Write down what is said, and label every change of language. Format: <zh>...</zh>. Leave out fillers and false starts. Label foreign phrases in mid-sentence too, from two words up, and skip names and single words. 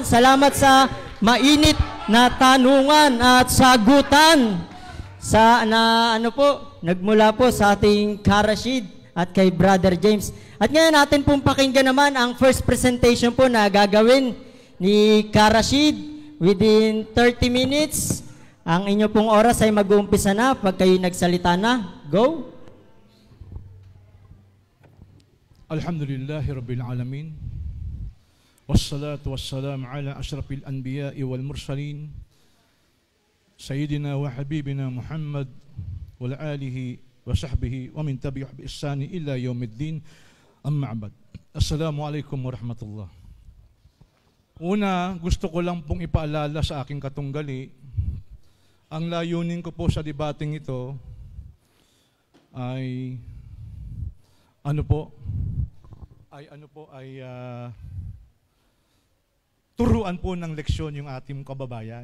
<tl>Salamat sa mainit na tanungan at sagutan sa nagmula po sa ating Karashid at kay Brother James. At ngayon natin pong pakinggan naman ang</tl> <en>first presentation</en> <tl>po na gagawin ni Karashid</tl> <en>within 30 minutes.</en> <tl>Ang inyo pong oras ay mag-uumpisa na pag kayo nagsalita na. Go!</tl> <ar>الحمد لله رب العالمين. والصلاة والسلام على أشرف الأنبياء والمرسلين. سيدنا وحبيبنا محمد وآله وصحبه ومن تبعه بإحسان إلى يوم الدين. أما بعد. السلام عليكم ورحمة الله.</ar> <tl>Una, gusto ko lang pong ipaalala sa aking katunggali, ang layunin ko po sa debating ito ay turuan po ng leksyon yung ating kababayan.</tl>